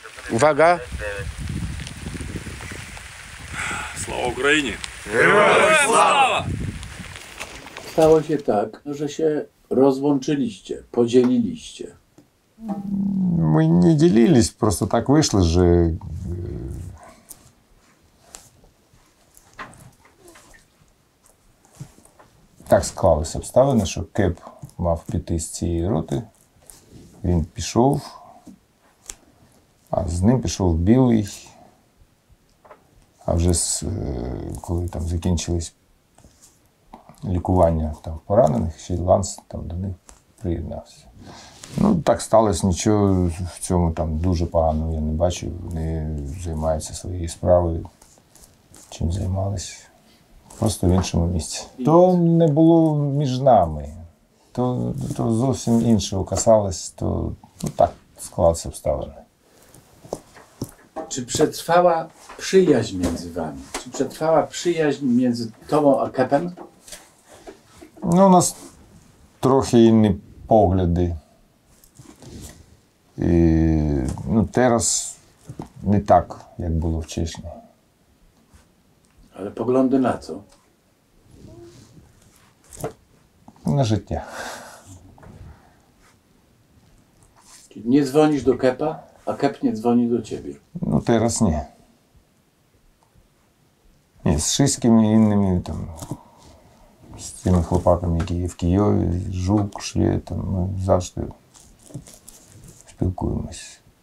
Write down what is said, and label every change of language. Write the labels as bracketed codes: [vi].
[pl] Uwaga. [uk] Слава Україні! [pl] Stało się tak, że się rozłączyliście, podzieliliście. [ru] Мы не делились, просто так вышло же. [uk] Так склалися обставини, що Кеп мав піти з цієї роти. Він пішов, а з ним пішов Білий. А вже коли там закінчились лікування там, поранених, ще й Ланс там, до них приєднався. Ну, так сталося, нічого в цьому там дуже поганого я не бачу. Вони займаються своєю справою, чим займалися. Просто в іншому місці. То не було між нами, то зовсім іншого касалось, то так склалися обставини. [pl] Czy przetrwała przyjaźń między Wami? Czy przetrwała przyjaźń między Tobą a Kepem? [uk] Ну, у нас трохи інні погляди. І, ну, зараз не так, як було в Чечні. [pl] Ale poglądy na co? [uk] На життя. [pl] Czyli nie dzwonisz do Kepa, a Kep nie dzwoni do Ciebie. [uk] Ну, зараз ні. Ні, з шиськими іншими, там, з тими хлопаками, які є в Києві, Жук, Швед, там, ми завжди спілкуємось.